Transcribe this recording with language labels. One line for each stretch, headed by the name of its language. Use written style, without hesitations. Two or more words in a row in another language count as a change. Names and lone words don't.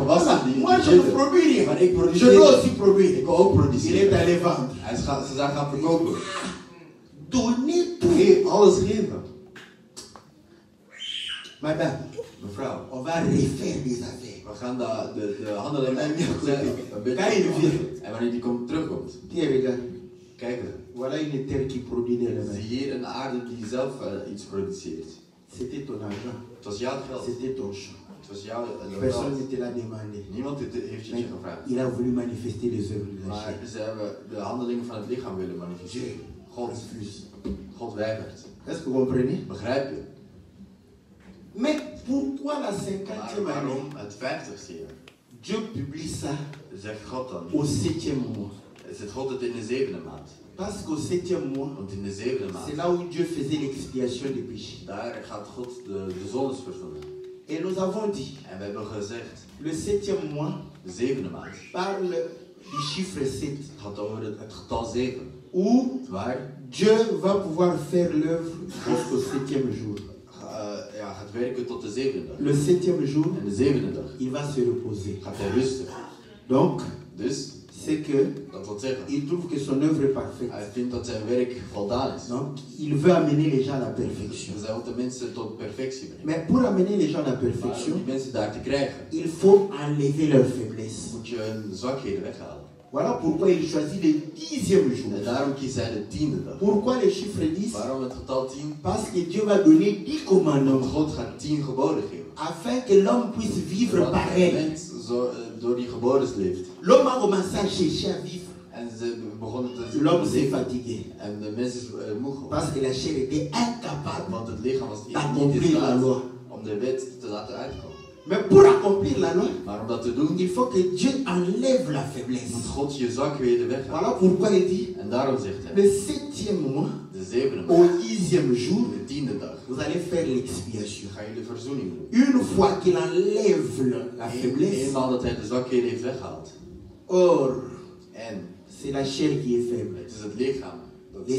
Dutch: gewassen
French: voilà,
Dutch: die
French: moi je ne
Dutch: zitten.
French: produis rien.
Dutch: Maar ik
French: Je
Dutch: produceer.
French: dois aussi produire.
Dutch: Ik wil ook
French: Il est
Dutch: produceren.
French: allé vendre.
Dutch: Ze zijn gaan verkopen.
French: Donner tout.
Dutch: Alles geven.
French: Madame,
Dutch: Mevrouw,
French: on va refaire des affaires.
Dutch: we gaan de handeling een beetje
French: Quand il vient,
Dutch: en wanneer die terugkomt,
French: tiens, regarde.
Dutch: kijk eens.
French: Voilà une terre qui produit d'elle-même.
Dutch: Zie hier een aarde die zelf iets produceert.
French: C'était ton argent.
Dutch: Het was jouw geld.
French: C'était ton champ.
Dutch: Het was jouw
French: Personne
Dutch: lokaal.
French: ne te l'a demandé.
Dutch: Niemand heeft je
French: Mais
Dutch: gevraagd.
French: il a voulu manifester les œuvres de la
Dutch: Maar
French: chair.
Dutch: ze hebben de handelingen van het lichaam willen
French: Dieu
Dutch: manifesteren. God,
French: refuse.
Dutch: God weigert.
French: Est-ce que vous comprenez?
Dutch: Begrijp je?
French: Mais pourquoi la
Dutch: Maar
French: 50e
Dutch: waarom
French: année?
Dutch: het 50ste jaar?
French: Dieu publie ça
Dutch: Zegt God dan.
French: au 7e mois.
Dutch: Zegt God het in de zevende maand.
French: Parce qu'au 7e mois,
Dutch: Want in de zevende
French: c'est
Dutch: maand,
French: là où Dieu faisait l'expiation des péchés.
Dutch: daar gaat God de zondes verzoenen.
French: Et nous avons dit,
Dutch: En we hebben gezegd,
French: le 7e mois
Dutch: de zevende maand,
French: parle du chiffre 7,
Dutch: het gaat over het getal 7.
French: où
Dutch: Waar
French: Dieu va pouvoir faire l'œuvre jusqu'au 7e jour.
Dutch: gaat werken tot de zevende dag.
French: Le 7e jour,
Dutch: En de zevende dag
French: il va se reposer.
Dutch: gaat hij rusten.
French: Donc,
Dutch: Dus,
French: c'est que
Dutch: dat wil zeggen,
French: il trouve que son œuvre est parfaite.
Dutch: hij vindt dat zijn werk voldaan is.
French: Donc, il veut amener les gens à la perfection.
Dutch: Dus hij wil de mensen tot perfectie brengen.
French: Mais pour amener les gens à la
Dutch: Maar om
French: perfection,
Dutch: die mensen daar te krijgen,
French: il faut enlever leur faiblesse.
Dutch: moet je hun zwakheden weghalen.
French: Voilà pourquoi il choisit le 10e jour.
Dutch: En daarom kiest hij de tiende dag.
French: Pourquoi les chiffres 10?
Dutch: Waarom het getal 10?
French: Parce que Dieu va donner 10
Dutch: Want
French: commandements
Dutch: God gaat 10 geboden geven.
French: afin que l'homme puisse vivre
Dutch: Zodat de
French: pareil.
Dutch: mens door die geboden leeft.
French: L'homme a commencé à chercher à vivre.
Dutch: En ze begonnen te
French: L'homme s'est
Dutch: leven.
French: fatigué.
Dutch: En de mens is moe geworden.
French: Parce que la chair était incapable.
Dutch: Want het lichaam was niet in
French: D'accomplir la
Dutch: staat
French: loi.
Dutch: om de wet te laten uitkomen.
French: Mais pour accomplir la loi,
Dutch: Maar om dat te doen,
French: il faut que Dieu enlève la
Dutch: moet
French: faiblesse.
Dutch: God je zwakheden weghalen.
French: Voilà pourquoi il dit,
Dutch: En daarom zegt hij,
French: le 7e mois,
Dutch: de zevende
French: au
Dutch: maand,
French: 10e jour,
Dutch: de tiende dag,
French: vous allez faire l'expiation.
Dutch: ga je de verzoening doen.
French: Une fois qu'il enlève la faiblesse,
Dutch: Eenmaal dat hij de zwakheden heeft weggehaald.
French: or,
Dutch: En
French: c'est la chair qui est faible.
Dutch: het is het lichaam. Dat is